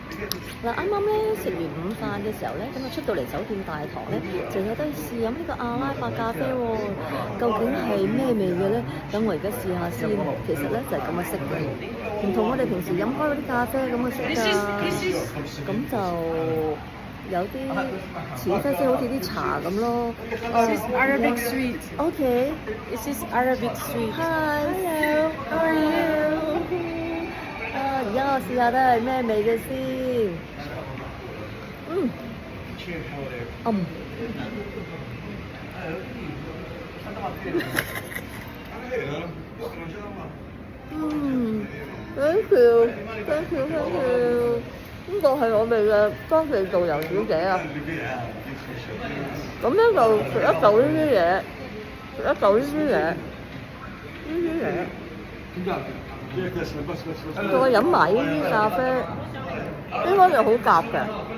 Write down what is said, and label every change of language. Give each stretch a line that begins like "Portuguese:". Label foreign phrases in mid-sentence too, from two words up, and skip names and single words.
Cantonese: 嗱，啱啱咧食完午飯嘅時候咧，咁啊出到嚟酒店大堂咧，就有得試飲呢個阿拉伯咖啡喎、究竟係咩味嘅咧？等我而家試下先。其實咧就係咁嘅色嘅，唔同我哋平時飲開嗰啲咖啡咁嘅色㗎。咁就有啲似啡色，好似啲茶咁咯。
English: This is Arabic sweet. OK。 This is Arabic sweet. Hi。Hello。How are you？
Cantonese: 而家我試下都係咩味嘅先。
English: Thank you，thank you，thank you。
Cantonese: 呢個係我哋嘅當地導遊小姐啊。咁樣就食一嚿呢啲嘢，食一嚿呢啲嘢，再飲埋呢啲咖啡，應該就好夾嘅。